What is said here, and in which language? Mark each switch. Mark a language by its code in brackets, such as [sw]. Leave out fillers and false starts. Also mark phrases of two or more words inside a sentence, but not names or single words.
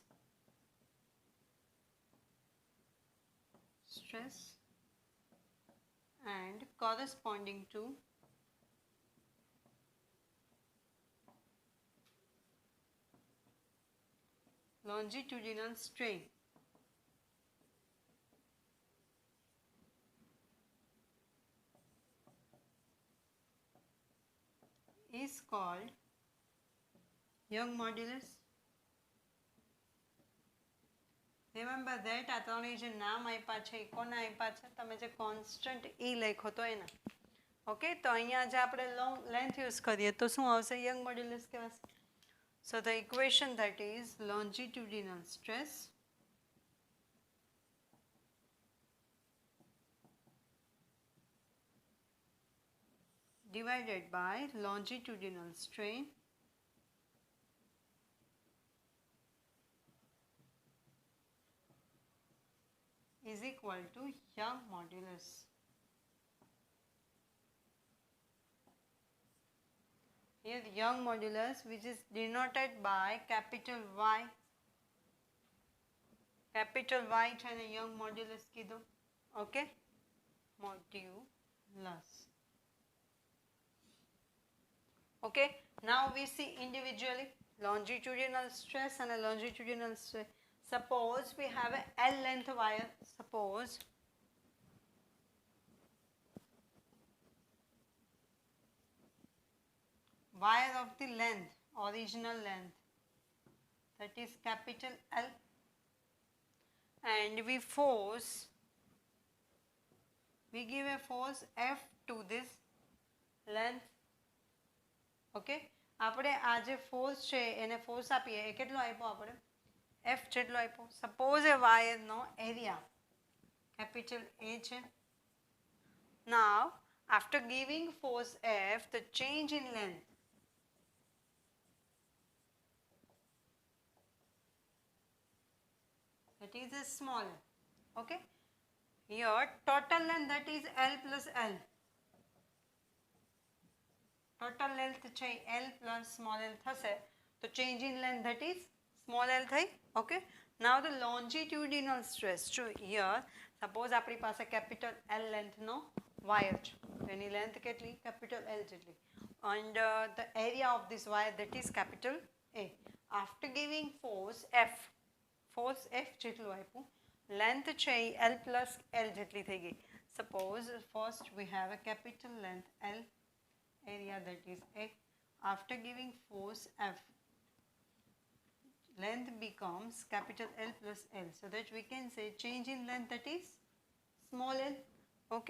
[en] and corresponding to longitudinal strain is called Young modulus. Remember that [gu] આ ત્રણે જે નામ આપ્યા છે એ કોના આપ્યા છે? તમે જે કોન્સ્ટન્ટ ઈ લખો તો એના. ઓકે, તો અહીંયા જે આપણે [en] length use [gu] કરીએ તો શું આવશે? [en] Young modulus [gu] કહેવાશે. [en] So the equation that is longitudinal stress divided by longitudinal strain is equal to Young modulus. Here the Young modulus, which is denoted by capital Y. Capital Y [gu] છે ને [en] Young modulus કીધું. Okay? Modulus. Okay? Now we see individually longitudinal stress and a longitudinal stress. Suppose we have a L length wire. Suppose wire of the length, original length, that is capital L, and we give a force F to this length. [gu] Okay, આપણે આ જે ફોર્સ છે એને ફોર્સ આપીએ એ કેટલો આપ્યો આપણે F જેટલો આપ્યો. સપોઝ એ વાયરનો એરિયા [en] capital A [gu] છે. [en] Now after giving force F, the change in length that is a small, okay. Here total length that is L plus L. Total length છે L plus small l થશે તો change in length that is small l થઈ. Okay. Now the longitudinal stress. So here suppose [gu] આપણી પાસે [en] capital L length નો wire છે. [gu] એની length કેટલી? [en] Capital L [gu] જેટલી. [en] And the area of this wire that is capital A. After giving force F [gu] જેટલું આપ્યું, [en] length છે L plus L [gu] જેટલી થઈ ગઈ. [en] Suppose first we have a capital length L, area that is A. After giving force F, length becomes capital L plus L, so that we can say change in length that is small l. Okay.